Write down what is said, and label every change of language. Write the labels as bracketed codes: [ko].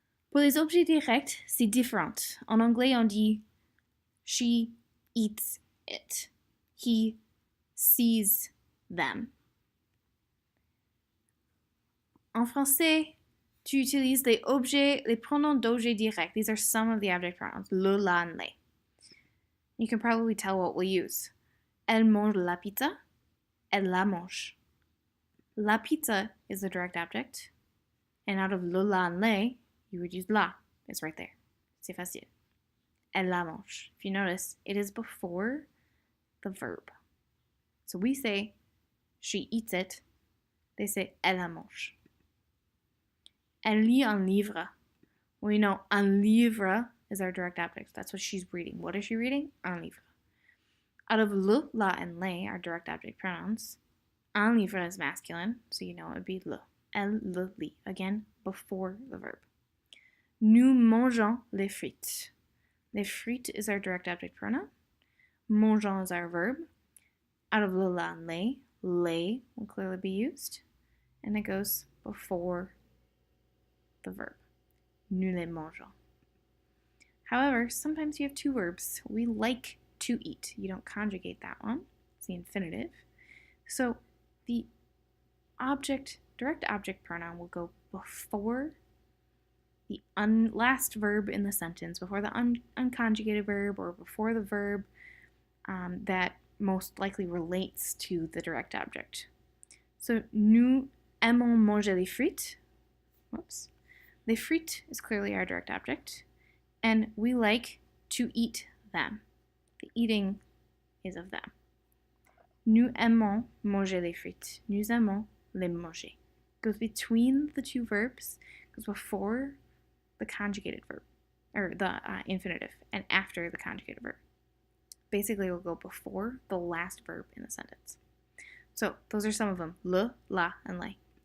[fr] Pour les objets directs, c'est différent. En anglais, on dit [en] she eats it. He sees them. [fr] En français, tu utilises les pronoms d'objets directs. [en] These are some of the object pronouns. Le, la, and les. You can probably tell what we'll use. [fr] Elle mange la pizza. Elle la mange. La pizza [en] is the direct object. And out of le, la, and les, you would use la. It's right there. [fr] C'est facile. Elle la mange. [en] If you notice, it is before the verb. So we say she eats it. They say [fr] elle la mange. Elle lit un livre. [en] We know un livre is our direct object. That's what she's reading. What is she reading? Un livre. Out of le, la, and les are direct object pronouns. Un livre is masculine, so you know it would be le. [fr] Elle le lit. [en] Again, before the verb. [fr] Nous mangeons les frites. [en] Les frites is our direct object pronoun. Mangeons is our verb. Out of le, la, and les will clearly be used. And it goes before the verb. [fr] Nous les mangeons. [en] However, sometimes you have two verbs. We like to eat. You don't conjugate that one. It's the infinitive. So the direct object pronoun will go before the last verb in the sentence, before the unconjugated verb, or before the verb that most likely relates to the direct object. [fr] So, nous aimons manger les frites. [en] Whoops. Les frites is clearly our direct object, and we like to eat them. The eating is of them. [fr] Nous aimons manger les frites. Nous aimons les manger. [en] Goes between the two verbs, goes before the conjugated verb, or the infinitive, and after the conjugated verb. Basically, it will go before the last verb in the sentence. So those are some of them. Le, la, and les.